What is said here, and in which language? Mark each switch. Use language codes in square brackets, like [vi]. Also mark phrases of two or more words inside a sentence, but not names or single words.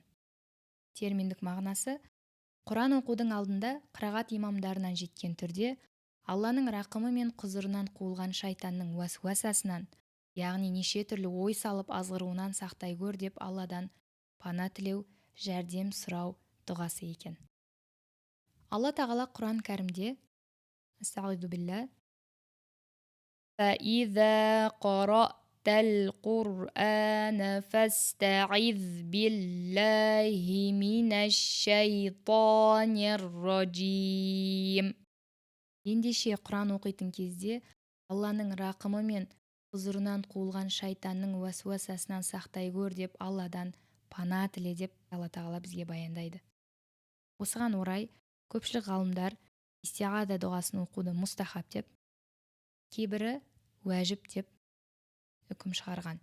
[kk] Терминдік мағынасы: Құран оқудың алдында қырағат имамдарынан жеткен түрде Алланың рақымы мен құзырынан қуылған шайтанның уәсуасасынан, яғни неше түрлі ой салып азғыруынан сақтай көр деп Алладан пана тілеу, жәрдем сұрау дұғасы екен. Алла тағала Құран кәрімде [ar] أستغفر بالله فَإِذَا قَرَأْتَ الْقُرْآنَ فَاسْتَعِذْ بِاللَّهِ مِنَ الشَّيْطَانِ الرَّجِيمِ. [kk] Ендеше Құран оқитын кезде Алланың рақымы мен құзырынан қуылған шайтанның уәсуасасынан сақтай көр деп Алладан пана тіле деп Алла тағала бізге баяндайды. Осыған орай көпшілік ғалымдар истиғаза дұғасын оқуды мұстахаб деп, кейбірі уәжіп деп үкім шығарған.